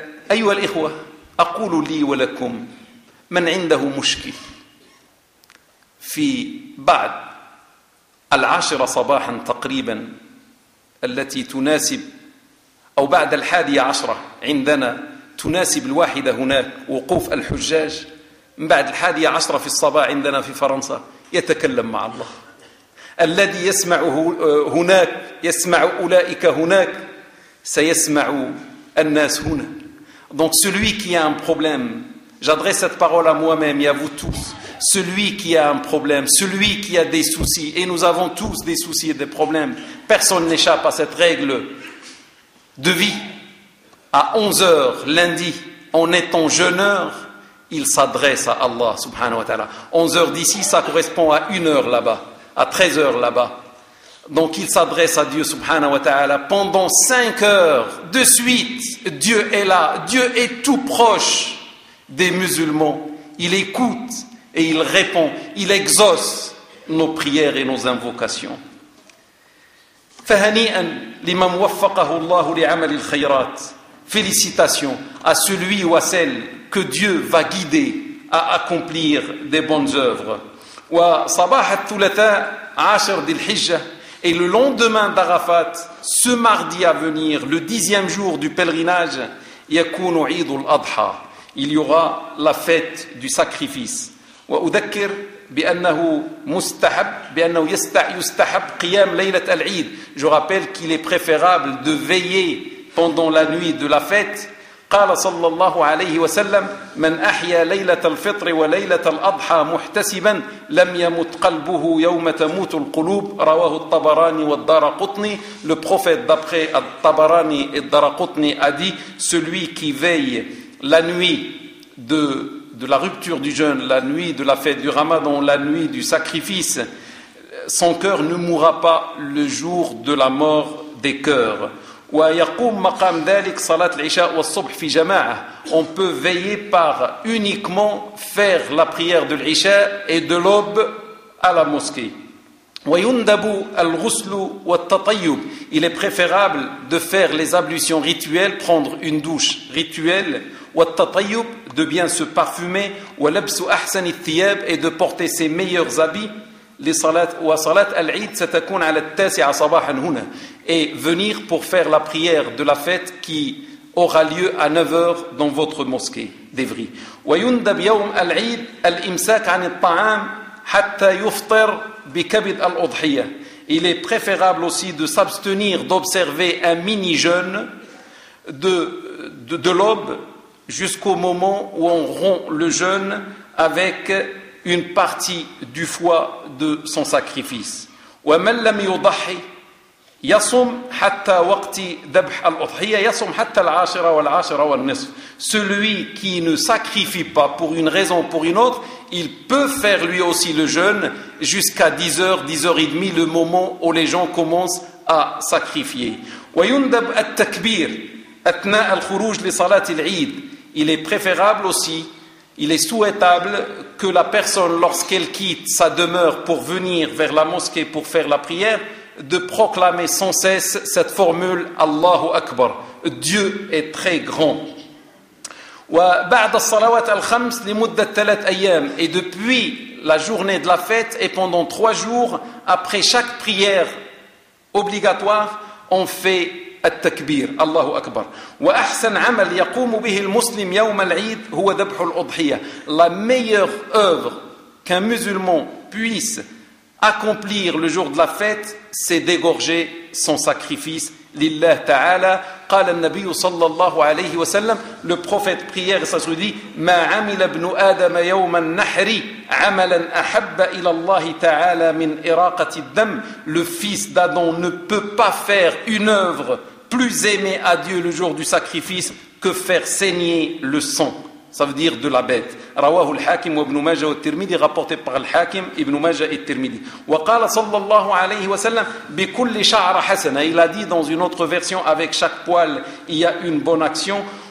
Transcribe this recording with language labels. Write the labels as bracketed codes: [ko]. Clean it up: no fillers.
[ar] أيها الإخوة, أقول لي ولكم من عنده مشكل في بعد 10 صباحا تقريبا التي تناسب, أو بعد 11 عندنا تناسب الواحدة هناك وقوف الحجاج, من بعد 11 في الصباح عندنا في فرنسا يتكلم مع الله الذي يسمعه هناك, يسمع أولئك هناك سيسمع الناس هنا. [fr] Donc celui qui a un problème, j'adresse cette parole à moi-même et à vous tous, celui qui a un problème, celui qui a des soucis, et nous avons tous des soucis et des problèmes, personne n'échappe à cette règle de vie. À 11h lundi, en étant jeûneur, il s'adresse à Allah subhanahu wa ta'ala. 11h d'ici, ça correspond à 1h là-bas, à 13h là-bas. Donc il s'adresse à Dieu subhanahu wa ta'ala. Pendant 5h de suite, Dieu est là, Dieu est tout proche des musulmans. Il écoute et il répond, il exauce nos prières et nos invocations. [ar] فَهَنِيئًا لِمَنْ وَفَّقَهُ اللَّهُ لِعَمَلِ الْخَيْرَاتِ. [fr] Félicitations à celui ou à celle que Dieu va guider à accomplir des bonnes œuvres. [ar] وَصَبَاحَ الثُّلَثَاء عَشَرَ ذِي الْحِجَّةِ. [fr] Et le lendemain d'Arafat, ce mardi à venir, le 10e jour du pèlerinage, [ar] يَكُونُ عِيدُ الْأَضْحَى. [fr] Il y aura la fête du sacrifice. [ar] وَأُذَكِّرْ بِأَنَّهُ مُسْتَحَبْ بِأَنَّهُ يُسْتَحَبْ قِيَامْ لَيْلَةَ الْعِيدِ. [fr] Je rappelle qu'il est préférable de veiller pendant la nuit de la fête. [ar] قال صلى الله عليه وسلم من أحيا ليلة الفطر وليلة الأضحى محتسبا لم يمت قلبه يوم تموت القلوب رواه الطبراني والدارقطني. [fr] Le prophète d'après الطبراني et الدارقطني a dit, celui qui veille la nuit de la rupture du jeûne, la nuit de la fête du Ramadan, la nuit du sacrifice, son cœur ne mourra pas le jour de la mort des cœurs. [ar] ويقوم مقام ذلك صلاة العشاء والصبح في جماعة. [fr] On peut veiller par uniquement faire la prière de l'عشاء et de l'aube à la mosquée. [ar] ويندب الغسل والتطيب. [fr] Il est préférable de faire les ablutions rituelles, prendre une douche rituelle. [ar] والتطيب, [fr] de bien se parfumer. [ar] ولبس أحسن الثياب, [fr] et de porter ses meilleurs habits. [ar] وصلاة العيد ستكون على التاسعة صباحا هنا. [fr] Et venir pour faire la prière de la fête qui aura lieu à 9h dans votre mosquée d'Evry. [ar] وَيُنْدَبْ يَوْمْ الْعِيدْ الْإِمْسَاكْ عَنِ الطَّعَامْ حَتَّى يُفْطَرْ بِكَبِدْ الْأُضْحِيَةِ. [fr] Il est préférable aussi de s'abstenir, d'observer un mini-jeûne de l'aube jusqu'au moment où on rompt le jeûne avec une partie du foie de son sacrifice. [ar] وَمَنْ لَمْ يُضَحِي يصوم حتى وقت ذبح الأضحية يصوم حتى العاشرة والعاشرة والنصف. [fr] Celui qui ne sacrifie pas pour une raison ou pour une autre, il peut faire lui aussi le jeûne jusqu'à 10h, 10h30, le moment où les gens commencent à sacrifier. [ar] ويندب التكبير أثناء الخروج لصلاة العيد. [fr] Il est préférable aussi, il est souhaitable que la personne, lorsqu'elle quitte sa demeure pour venir vers la mosquée pour faire la prière, de proclamer sans cesse cette formule Allahu Akbar. Dieu est très grand. [ar] وبعد الصلوات الخمس لمدة ثلاث أيام. [fr] Et depuis la journée de la fête et pendant 3 jours, après chaque prière obligatoire, on fait [ar] التكبير الله أكبر. وأحسن عمل يقوم به المسلم يوم العيد هو ذبح الأضحية. [fr] La meilleure œuvre qu'un musulman puisse accomplir le jour de la fête, c'est d'égorger son sacrifice. [ar] لله تعالى قال النبي صلى الله عليه وسلم. [fr] Le prophète prière et s'assoit dit, [ar] ما عمل ابن آدم يوم النحر عملا أحب إلى الله تعالى من إراقة الدم. [fr] Le fils d'Adam ne peut pas faire une œuvre plus aimée à Dieu le jour du sacrifice que faire saigner le sang. Ça veut dire de la bête. [ar] رواه الحاكم وابن ماجه والترمذي, [fr] rapporté par [ar] الحاكم ابن ماجه et الترمذي. وقال صلى الله عليه وسلم بكل شعر حسنة. [fr] Il a dit dans une autre version, avec chaque poil il y a une bonne action.